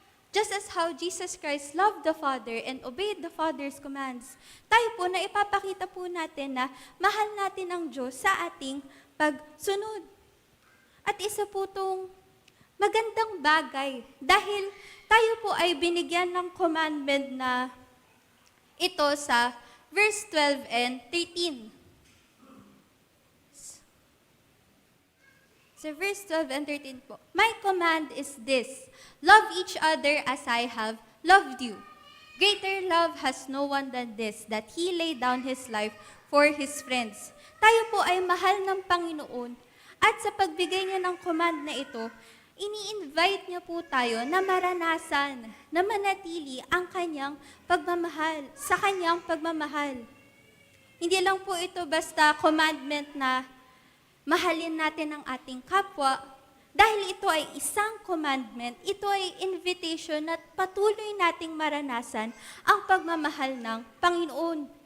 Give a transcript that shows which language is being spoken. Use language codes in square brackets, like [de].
[en] Just as how Jesus Christ loved the Father and obeyed the Father's commands, [tl] tayo po na ipapakita po natin na mahal natin ang Diyos sa ating pagsunod. At isa po itong magandang bagay dahil tayo po ay binigyan ng commandment na ito sa verse 12 and 13. [en] Sa verse 12 and 13 po, my command is this, love each other as I have loved you. Greater love has no one than this, that He laid down His life for His friends. [tl] Tayo po ay mahal ng Panginoon. At sa pagbigay niya ng command na ito, ini-invite niya po tayo na maranasan, na manatili ang kanyang pagmamahal, sa kanyang pagmamahal. Hindi lang po ito basta commandment na mahalin natin ang ating kapwa, dahil ito ay isang commandment, ito ay invitation at patuloy nating maranasan ang pagmamahal ng Panginoon.